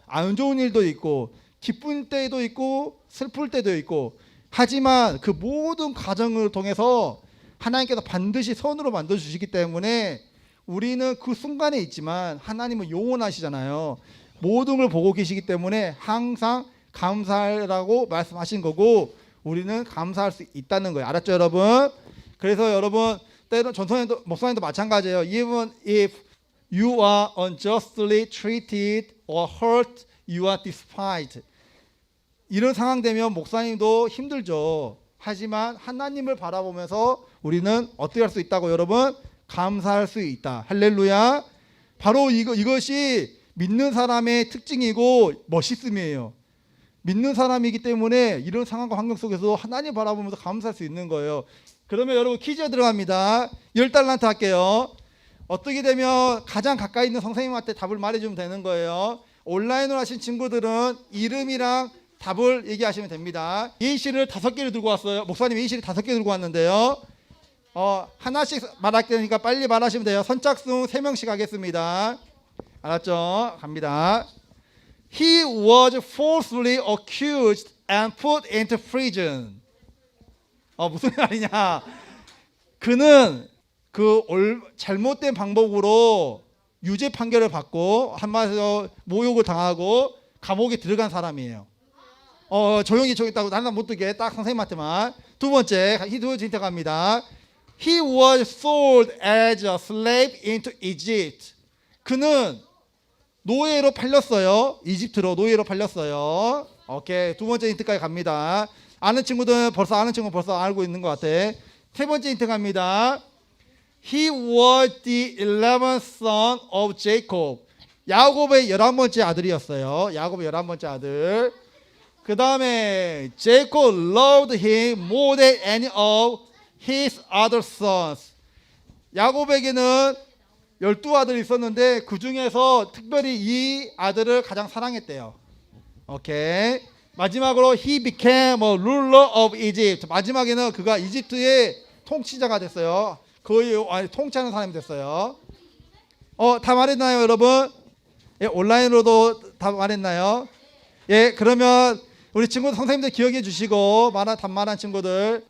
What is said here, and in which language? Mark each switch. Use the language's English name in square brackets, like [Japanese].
[Korean] 안 좋은 일도 있고 기쁜 때도 있고 슬플 때도 있고 하지만 그 모든 과정을 통해서 하나님께서 반드시 선으로 만들어주시기 때문에 우리는 그 순간에 있지만 하나님은 영원하시잖아요. 모든 걸 보고 계시기 때문에 항상 감사하라고 말씀하신 거고 우리는 감사할 수 있다는 거예요. 알았죠 여러분? 그래서 여러분 때로 전선에도 목사님도 마찬가지예요. [English] Even if you are unjustly treated or hurt, you are despised. [Korean] 이런 상황 되면 목사님도 힘들죠. 하지만 하나님을 바라보면서 우리는 어떻게 할 수 있다고 여러분? 감사할 수 있다. 할렐루야. 바로 이것이 믿는 사람의 특징이고 멋있음이에요. 믿는 사람이기 때문에 이런 상황과 환경 속에서 하나님 바라보면서 감사할 수 있는 거예요. 그러면 여러분 퀴즈 들어갑니다. 10달란트 할게요. 어떻게 되면 가장 가까이 있는 선생님한테 답을 말해주면 되는 거예요. 온라인으로 하신 친구들은 이름이랑 답을 얘기하시면 됩니다. 예시를 5개를 들고 왔어요. 목사님 예시를 5개 들고 왔는데요. 하나씩 말할 테니까 빨리 말하시면 돼요. 선착순 3명씩 하겠습니다. 알았죠? 갑니다. [English] He was falsely accused and put into prison. [Korean] 무슨 말이냐? 그는 잘못된 방법으로 유죄 판결을 받고 한마디로 모욕을 당하고 감옥에 들어간 사람이에요. 조용히 있다고 나는 못 듣게 딱 선생님한테만. 두 번째 힌트 갑니다. [English] He was sold as a slave into Egypt. [Korean] 그는 노예로 팔렸어요. 이집트로 노예로 팔렸어요. 오케이. 두 번째 힌트까지 갑니다. 아는 친구들은 벌써 알고 있는 것 같아. 세 번째 힌트 갑니다. [English] He was the 11th son of Jacob. [Korean] 야곱의 11번째 아들이었어요. 야곱의 11번째 아들. 그 다음에 [English] Jacob loved him more than any of his other sons. [Korean] 야곱에게는 12아들이 있었는데 그 중에서 특별히 이 아들을 가장 사랑했대요. 오케이. 마지막으로 [English] he became a ruler of Egypt. [Korean] 마지막에는 그가 이집트의 통치자가 됐어요. 거의 통치하는 사람이 됐어요. 다 말했나요, 여러분? 예, 온라인으로도 다 말했나요? 예, 그러면 우리 친구들 선생님들 기억해 주시고 답말한 친구들.